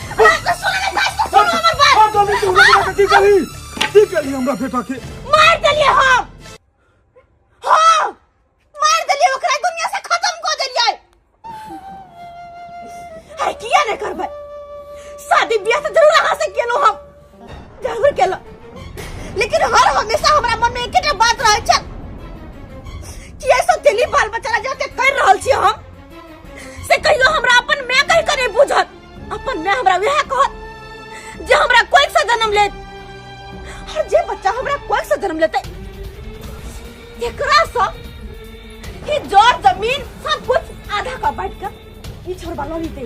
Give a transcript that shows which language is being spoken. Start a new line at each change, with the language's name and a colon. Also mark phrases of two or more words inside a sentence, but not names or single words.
Maithili: बाज जल्दी कि हमरा बेटा के की केलही? की केलही हमरा बेटा के? मार देलिए हम। हां मार देलिए, ओकरा दुनिया से खत्म कर देलिए। है किया नहीं करबै? शादी ब्याह तो जरूर अहाँ से केलो, हम जरूर केलो। लेकिन हर हमेशा हमरा मन में एकटा बात रहे छै कि ऐसा दिली बाल बच्चा जो के कर रहल छी हम से कहियो हमरा अपन मैं कहि के नहीं बुझत। अपन मैं हमरा वह कहत जे हमरा कोई से जन्म ले, और जे बच्चा हमरा कोई से जन्म लेते एकरा सा कि जोर जमीन सब कुछ आधा का बांट कर ई छोड़ वाला लेते।